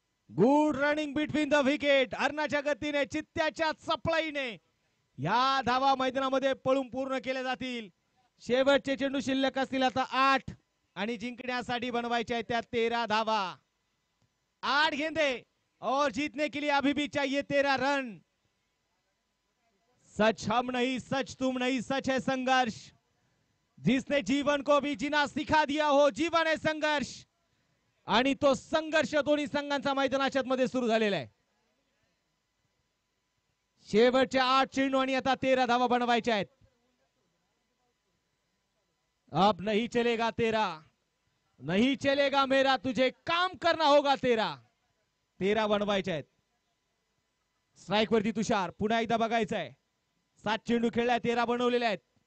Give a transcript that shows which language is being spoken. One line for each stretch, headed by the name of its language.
English: Good running between the wicket.
Marathi: हरणाच्या गतीने चित्त्याच्या चपळाईने या धावा मैदानामध्ये पळून पूर्ण केल्या जातील. शेवटचे चेंडू शिल्लक असतील आता 8 आणि जिंकण्यासाठी बनवायचे आहेत त्या 13 धावा.
Hindi: 8 गेंदे और जीतने के लिए अभी भी चाहिए 13 रन. सच हम नहीं, सच तुम नहीं, सच है संघर्ष. जिसने जीवन को भी जीना सिखा दिया हो. जीवन है संघर्ष
Marathi: आणि तो संघर्ष दोन्ही संघांचा मैदानाच्या मध्ये सुरू झालेला आहे. शेवटचे 8 चेंडू आणि आता 13 धावा बनवायच्या आहेत.
Hindi: अब नहीं चलेगा तेरा, नहीं चलेगा मेरा, तुझे काम करना होगा तेरा.
Marathi: 13 बनवायचे आहेत. स्ट्राइक वरती तुषार. पुन्हा एकदा बघायचं आहे. 7 चेंडू खेळलाय. 13 बनवलेले आहेत.